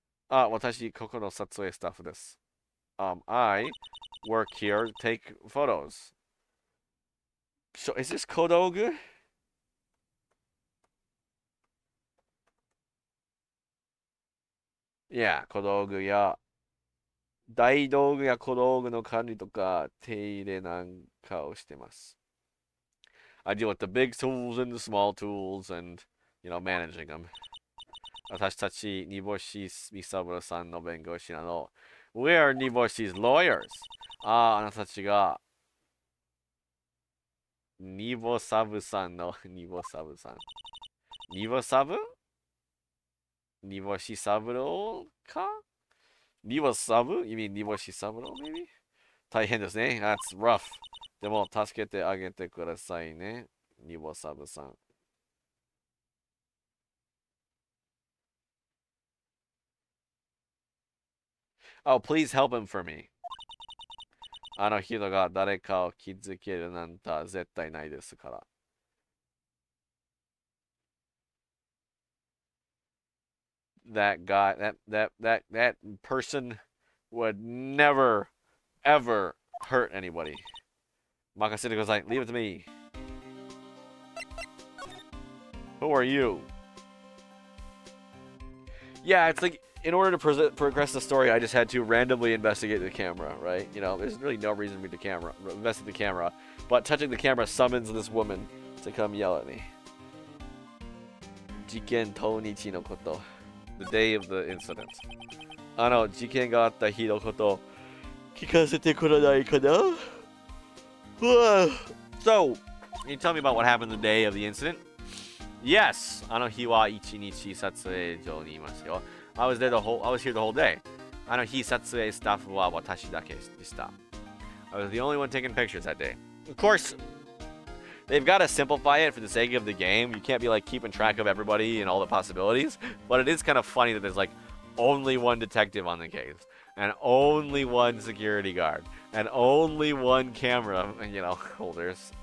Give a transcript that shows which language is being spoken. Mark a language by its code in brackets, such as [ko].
[ja] 私、ここの撮影スタッフです. [en] I work here to take photos. So, is this Kodogu? [ja] Yeah, 小道具や小道具の管理とか手入れなんかをしてます. [en] I deal with the big tools and the small tools and, managing them. [ja] 私たち、煮干しみさぶらさんの弁護士なの. [en] We are Niboshi's lawyers. [ja] あなたたちが、ニボサブさんの、ニボサブさん。ニボサブニボシサブローかニボサブ [en] You mean ニボシサブロー maybe? [ja] 大変ですね. [en] That's rough. [ja] でも、助けてあげてくださいね。ニボサブさん. [en] Oh, please help him for me. [ja] あの人が誰かを傷つけるなんて絶対ないですから. [en] That guy, that person would never, ever hurt anybody. [ja] Makasete kudasai. [en] Leave it to me. Who are you? Yeah, it's like, in order to progress the story, I just had to randomly investigate the camera, right? There's really no reason for me to investigate the camera, but touching the camera summons this woman to come yell at me. [ja] Jiken Tonichi no koto. [en] The day of the incident. [ja] Jiken ga atta hi no koto kikasete kuranai kana? [en] So, can you tell me about what happened the day of the incident? [ja] Yes, あの日は一日撮影所にいますよ. [en] I was here the whole day. [ja] あの日撮影スタッフは私だけでした. [en] I was the only one taking pictures that day. Of course, they've got to simplify it for the sake of the game. You can't be like keeping track of everybody and all the possibilities. But it is kind of funny that there's like only one detective on the case, and only one security guard, and only one camera, holders.